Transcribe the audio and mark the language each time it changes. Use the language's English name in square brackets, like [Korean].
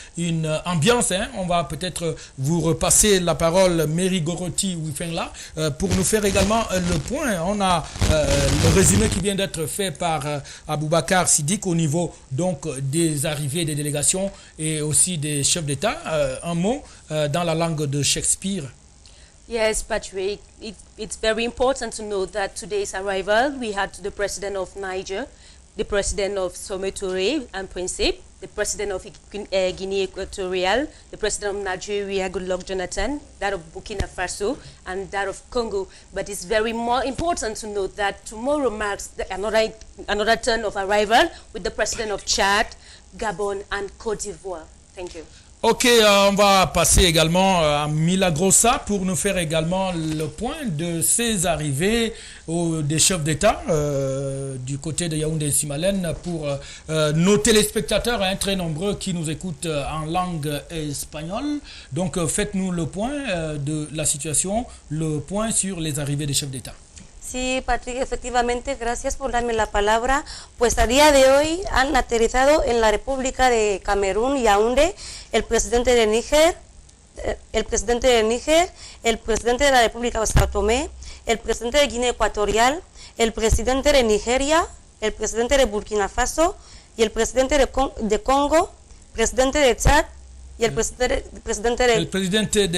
[French] Une ambiance, on va peut-être vous repasser la parole, Mary Goroti Wifengla, pour nous faire également le point. On a le résumé qui vient d'être fait par Aboubakar Siddiq au niveau donc des arrivées des délégations et aussi des chefs d'État. Un mot dans la langue de Shakespeare. [English] Yes, Patrick, it's very important to note that today's arrival, we had the president of Niger, the president of Somalia and Principe, the president of Guinea Equatorial, the president of Nigeria, Goodluck Jonathan, that of Burkina Faso, and that of Congo. But it's very more important to note that tomorrow marks another turn of arrival with the president of Chad, Gabon, and Côte d'Ivoire. Thank you. [French] Ok, on va passer également à Milagrosa pour nous faire également le point de ces arrivées des chefs d'État du côté de Yaoundé et Simalène pour nos téléspectateurs très nombreux qui nous écoutent en langue espagnole. Donc faites-nous le point de la situation, le point sur les arrivées des chefs d'État. [Spanish] Sí, Patrick, efectivamente, gracias por darme la palabra. Pues a día de hoy han aterrizado en la República de Camerún, Yaoundé, el presidente de Níger, el presidente de la República de Sao Tomé, el presidente de Guinea Ecuatorial, el presidente de Nigeria, el presidente de Burkina Faso y el presidente de Congo, presidente de Chad y el presidente